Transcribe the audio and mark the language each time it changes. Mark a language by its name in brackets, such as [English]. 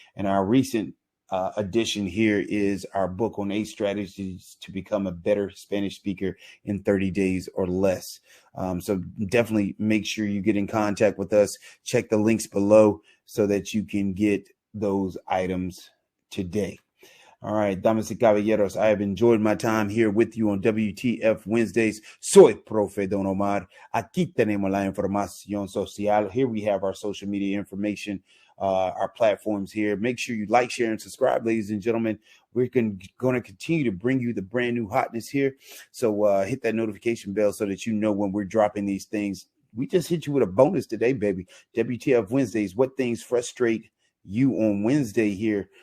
[English] And our recent addition here is our book on 8 strategies to become a better Spanish speaker in 30 days or less. So definitely make sure you get in contact with us. Check the links below so that you can get those items today. All right, [Spanish] damas y caballeros, [English] I have enjoyed my time here with you on WTF Wednesdays. [Spanish] Soy Profe Don Omar. Aquí tenemos la información social. [English] Here we have our social media information, our platforms here. Make sure you like, share, and subscribe, ladies and gentlemen. We're going to continue to bring you the brand new hotness here. So hit that notification bell so that you know when we're dropping these things. We just hit you with a bonus today, baby. WTF Wednesdays, what things frustrate you on Wednesday here.